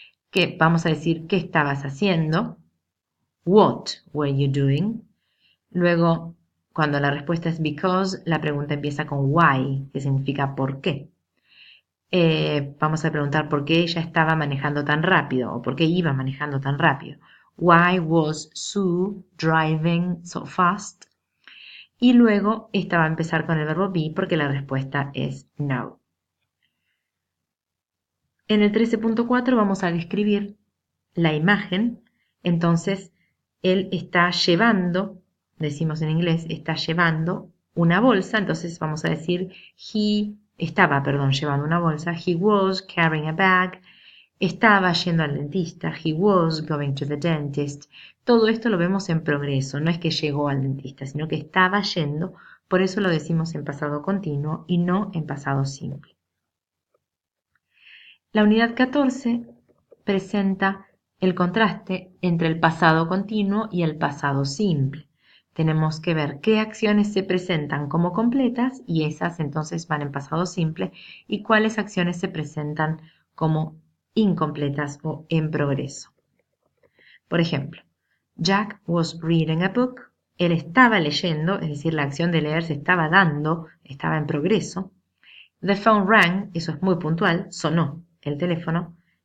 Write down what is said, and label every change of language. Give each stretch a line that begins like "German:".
Spanish: Que vamos a decir qué estabas haciendo.
English: What were you doing?
Spanish: Luego, cuando la respuesta es because, la pregunta empieza con why, que significa por qué. Vamos a preguntar por qué ella estaba manejando tan rápido o por qué iba manejando tan rápido.
English: Why was Sue driving so fast?
Spanish: Y luego esta va a empezar con el verbo be porque la respuesta es no. En el 13.4 vamos a describir la imagen. Entonces, él está llevando, decimos en inglés, está llevando una bolsa. Entonces vamos a decir, estaba llevando una bolsa.
English: He was carrying a bag.
Spanish: Estaba yendo al dentista.
English: He was going to the dentist.
Spanish: Todo esto lo vemos en progreso. No es que llegó al dentista, sino que estaba yendo. Por eso lo decimos en pasado continuo y no en pasado simple. La unidad 14 presenta el contraste entre el pasado continuo y el pasado simple. Tenemos que ver qué acciones se presentan como completas y esas entonces van en pasado simple y cuáles acciones se presentan como incompletas o en progreso. Por ejemplo,
English: Jack was reading a book.
Spanish: Él estaba leyendo, es decir, la acción de leer se estaba dando, estaba en progreso.
English: The phone rang,
Spanish: eso es muy puntual, sonó el teléfono.